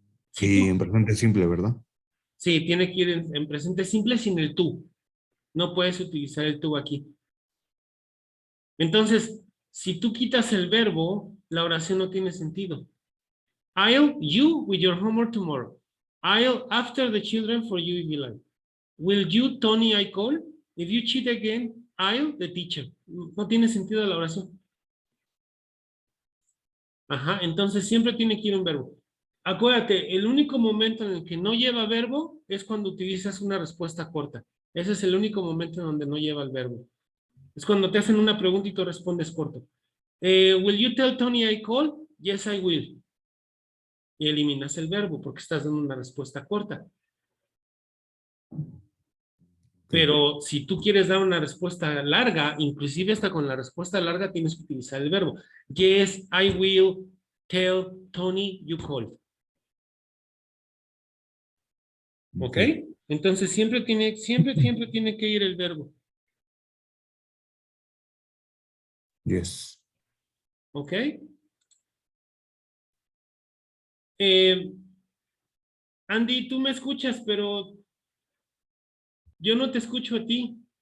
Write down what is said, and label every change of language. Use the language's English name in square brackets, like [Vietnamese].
[Spanish] Sí, en presente simple, ¿verdad? Sí, tiene que ir en presente simple sin el tú. No puedes utilizar el tú aquí. Entonces, si tú quitas el verbo, la oración no tiene sentido. [English] You with your homework tomorrow. After the children for you, Milan. Will you, Tony, I call? If you cheat again, the teacher. [Spanish] No tiene sentido la oración. Entonces siempre tiene que ir un verbo. Acuérdate, el único momento en el que no lleva verbo es cuando utilizas una respuesta corta. Ese es el único momento en donde no lleva el verbo. Es cuando te hacen una pregunta y tú respondes corto. [English] Will you tell Tony I call? Yes, I will. [Spanish] Y eliminas el verbo porque estás dando una respuesta corta. Pero si tú quieres dar una respuesta larga, inclusive hasta con la respuesta larga tienes que utilizar el verbo. [English] Yes, I will tell Tony you call. ¿Ok? [Spanish] Entonces siempre tiene que ir el verbo. [English] Yes. ¿Ok? [Spanish] Andy, tú me escuchas, pero yo no te escucho a ti.